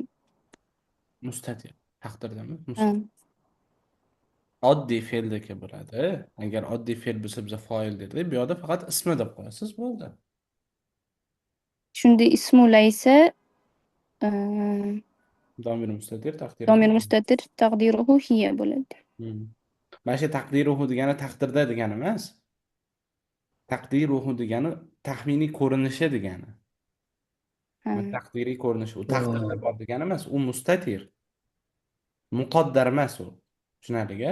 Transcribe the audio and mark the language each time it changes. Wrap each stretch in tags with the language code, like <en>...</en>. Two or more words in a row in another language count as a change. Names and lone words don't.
<uz>Mustatir. Taqdirdami? Ha, Oddiy fe'ldagi bo'ladi. Agar oddiy fe'l bo'lsa biz foil derdik. Bu yerda faqat ismi deb qo'yasiz, bo'ldi. shunda</uz> <ar>اسم ليس ضمير مستتر تقدير. ضمير مستتر تقديره هي bo'ladi.</ar> <uz>Mana shu taqdiruhu degani taqdirda degani emas. Taqdiruhu degani taxminiy ko'rinishi degani. Ha, Taqdiriy ko'rinishi u taqdirda bor degani emas, u mustatir. Muqaddar emas u. Tushunarli-a?</uz>